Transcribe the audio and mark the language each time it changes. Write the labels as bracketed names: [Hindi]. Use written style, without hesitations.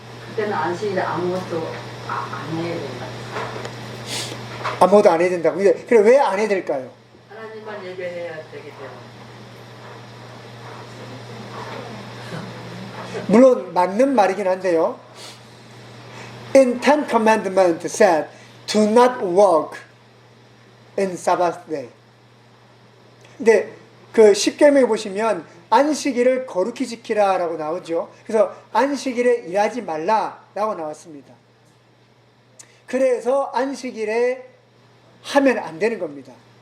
[Korean] 그때는 안식일에 아무것도 안 해야 된다. 아무것도 안 해야 된다고. 그래, 왜 안 해야 될까요? 하나님만 예배해야 되기 때문에. 물론 맞는 말이긴 한데요. [English] In Ten Commandments said, "Do not work in Sabbath day." [Korean] 근데 그 10계명에 보시면 안식일을 거룩히 지키라라고 나오죠. 그래서 안식일에 일하지 말라라고 나왔습니다. 그래서 안식일에 하면 안 되는 겁니다.